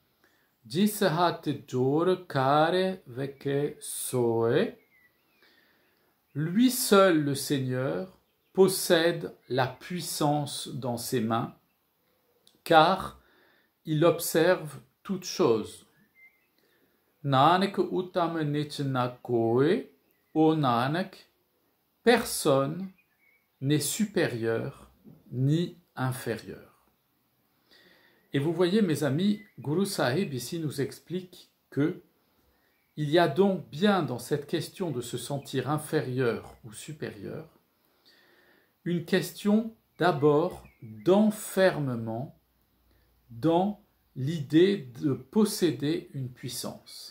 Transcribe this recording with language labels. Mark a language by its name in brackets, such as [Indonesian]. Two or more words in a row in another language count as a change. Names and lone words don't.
[French] Lui seul, le Seigneur, possède la puissance dans ses mains, car il observe toutes choses. [Punjabi] ਨਾਨਕ ਉਤਮੁ ਨੀਚੁ ਨ ਕੋਇ, [French] ô Nanak, personne n'est supérieur ni inférieur. Et vous voyez, mes amis, Guru Sahib ici nous explique que il y a donc bien dans cette question de se sentir inférieur ou supérieur, une question d'abord d'enfermement dans l'idée de posséder une puissance.